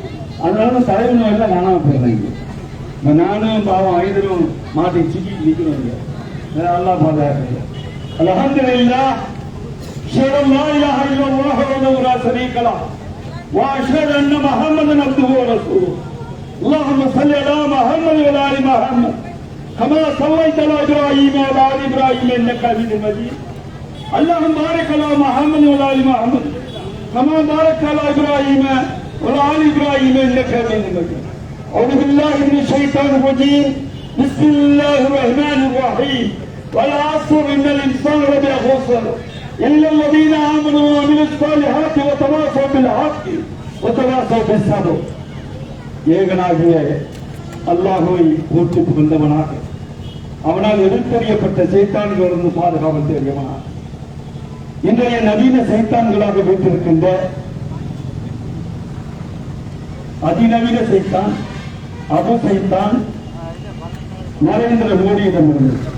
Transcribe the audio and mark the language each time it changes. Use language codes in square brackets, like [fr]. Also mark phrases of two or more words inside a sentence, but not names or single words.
[ta] அதனால தலைவன் எல்லாம் காணாம போயிடுறாங்க. இப்ப நானும் பாவம் ஐதரும் மாட்டி சிக்கி நிற்கிறோம். அல்லாஹ் பாதுகாக்க. [ar] الحمد لله، أشهد أن لا إله إلا الله وحده لا شريك له و أشهد أن محمدا عبده و رسوله. اللهم صل على محمد وعلى ال محمد كما صليت على ابراهيم وعلى ال ابراهيم انك حميد مجيد. اللهم بارك على محمد وعلى ال محمد كما باركت على ابراهيم وعلى ال ابراهيم انك حميد مجيد. اعوذ بالله من الشيطان الرجيم. بسم الله الرحمن الرحيم. والعصر ان الانسان لفي خسر الا الذين امنوا وعملوا الصالحات وتواصوا بالحق وتواصوا بالصبر. [ta] ஏகனாகிய அல்லாஹ்வை போற்றி புகழ்ந்தவனாக, அவனால் எதிர்த்தறியப்பட்ட சைத்தான்களிலிருந்து பாதுகாவல் தேடியவனாக, இன்றைய நவீன சைத்தான்களாக வைத்திருக்கின்ற அதிநவீன சைத்தான் அபு சைத்தான் நரேந்திர மோடியிடமிருந்து,